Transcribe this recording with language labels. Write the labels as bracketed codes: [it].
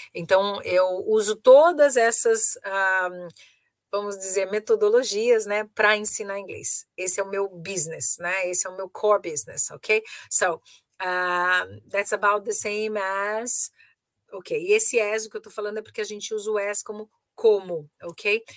[pt] Então, eu uso todas essas, vamos dizer, metodologias, né, para ensinar inglês. Esse é o meu business, né? Esse é o meu core business, ok? [en] So, that's about the same as, ok? [pt] E esse as, o que eu tô falando é porque a gente usa o as como, ok?